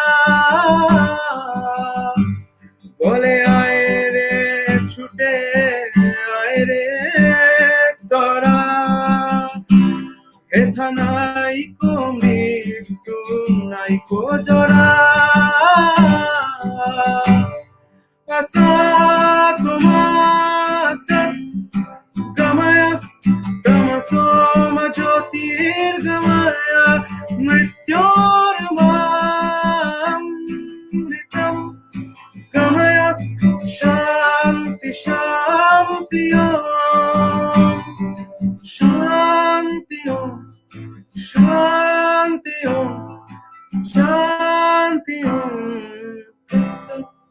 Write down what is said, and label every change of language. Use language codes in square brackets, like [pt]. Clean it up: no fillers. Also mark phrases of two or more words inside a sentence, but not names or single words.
[bn] বলে আয় রে ছুটে আয় রে তোরা, হেথা নাই কো মৃত্যু নাই কো জরা, [sa] असतोमासत् गमय तमसोमा ज्योतिर्गमय मृत्योर्मामृतं गमय शान्ति शान्ति ओम् शान्ति ओम् शान्ति ओम् शान्ति ओम् तत् सत्.